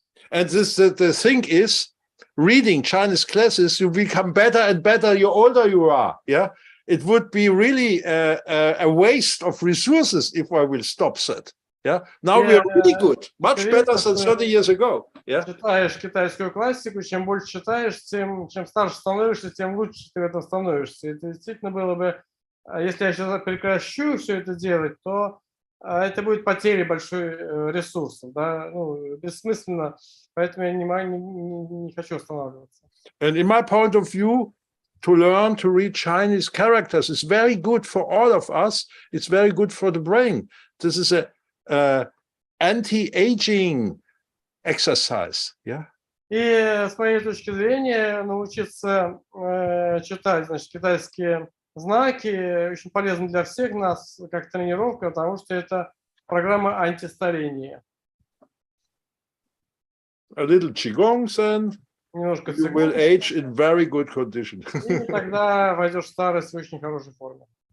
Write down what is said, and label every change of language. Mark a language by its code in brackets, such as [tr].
[en] And the thing is, reading Chinese classes, you become better and better the older you are. Yeah, it would be really a waste of resources if I will stop that. Yeah, now we are really good, much better than 30 years ago. Yeah. [ru] Читаешь китайскую классику, чем больше читаешь, чем старше становишься, тем лучше ты в этом становишься. Это действительно было бы, если я сейчас прекращу все это делать, то это будет потеря большой ресурсов, да, ну, бессмысленно, поэтому я не хочу останавливаться. [en] And in my point of view, to learn to read Chinese characters is very good for all of us. It's very good for the brain. This is a anti-aging exercise, yeah. [ru] И с моей точки зрения научиться читать, значит, китайские знаки очень полезно для всех нас как тренировка, потому что это программа антистарения. [en] A little qigong, then [ru] Немножко [en] you will age in very good condition. [ru] И тогда войдешь в старость в очень хорошей форме.